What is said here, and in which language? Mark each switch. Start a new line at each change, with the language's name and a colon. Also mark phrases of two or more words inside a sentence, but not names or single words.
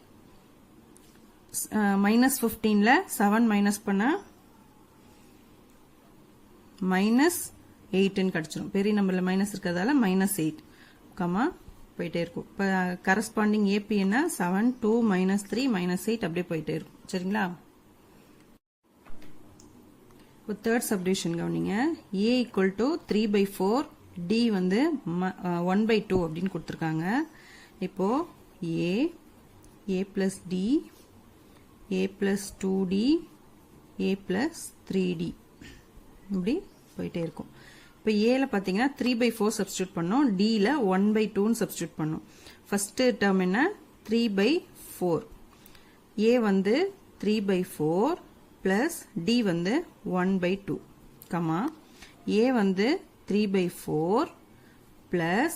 Tamil: மைனஸ் 15ல 7 மைனஸ் பண்ணா மைனஸ் 8 கிடைச்சிரும் பெரிய நம்பர்ல மைனஸ் இருக்கிறதால மைனஸ் 8 கமா போயிட்டே இருக்கும் இப்ப
English: corresponding AP
Tamil: என்ன 7 2 மைனஸ் 3 மைனஸ் 8 அப்படியே போயிட்டே இருக்கும் சரிங்களா இப்போ
English: third subdivision
Tamil: கவனிங்க
English: a equal to
Tamil: 3/4 d வந்து 1/2 அப்படின்னு கொடுத்திருக்காங்க இப்போ a plus d a plus 2d a plus 3d இப்படி போயிட்டே இருக்கும் இப்போ a ல பாத்தீங்கன்னா 3/4 சப்ஸ்டிட்யூட் பண்ணோம் d ல 1/2 சப்ஸ்டிட்யூட் பண்ணோம்
English: first term
Tamil: என்ன 3/4 a வந்து 3/4 plus d வந்து 1/2 கமா a வந்து 3/4 plus